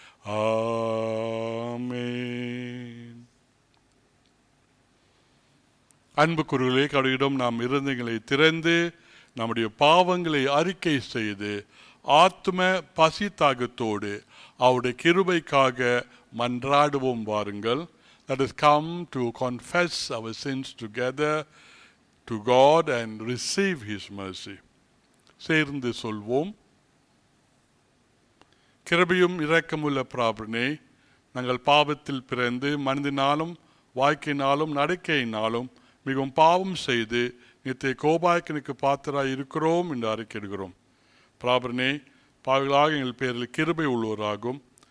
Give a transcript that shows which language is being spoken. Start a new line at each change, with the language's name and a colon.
Tamil: ஆமென். அன்புக்குரியவர்களே, கடவுளிடம் நாம் இருதயங்களை திறந்து நம்முடைய பாவங்களை அறிக்கை செய்து ஆத்ம பசி தாகத்தோடு அவருடைய கிருபைக்காக மன்றாடுவோம். வாருங்கள்.
English: Let us come to confess our sins together to God and receive his mercy.
Tamil: சேர்ந்து சொல்வோம். கிருபையும் இரக்கமுள்ள பிதாவே, நாங்கள் பாவத்தில் பிறந்து மனதினாலும் வாய்க்கினாலும் நடக்கையினாலும் மிகவும் பாவம் செய்து நித்திய கோபாக்கினுக்கு பாத்திராய் இருக்கிறோம் என்று அறிக்கையிடுகிறோம். பிதாவே, பாவிகளாக எங்கள் பேரில் கிருபை உள்ளவராகும்.